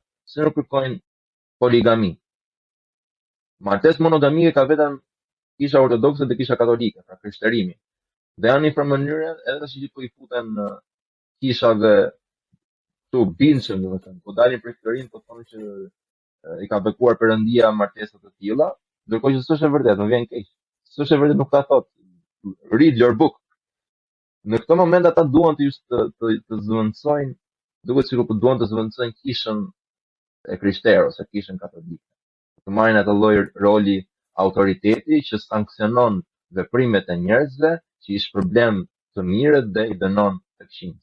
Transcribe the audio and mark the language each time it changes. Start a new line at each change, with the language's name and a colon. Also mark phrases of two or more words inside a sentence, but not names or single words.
Albanian: Se nuk kërkojnë poligami. Martesë monogamike ka vetëm Kisha Ortodokse dhe Kisha Katolike, pra krishterimi. Dhe janë një farë mënyre edhe tash që po i futen në kishave këtu bindshëm, domethënë, po dalin për krishterinë, po thonë që i ka bekuar Perëndia martesa të tilla, ndërkohë që s'është e vërtetë, më vjen keq. S'është e vërtetë, nuk ta thot.
English: Read your book.
Albanian: Në këtë moment ata duan të zvendësojnë, duket sikur po duan të zvendësojnë kishën e krishterë ose kishën katolike. Të marrin atë lloj roli autoriteti që sanksionon veprimet e njerëzve, që i shpërblen të mirët dhe i dënon të këqijt.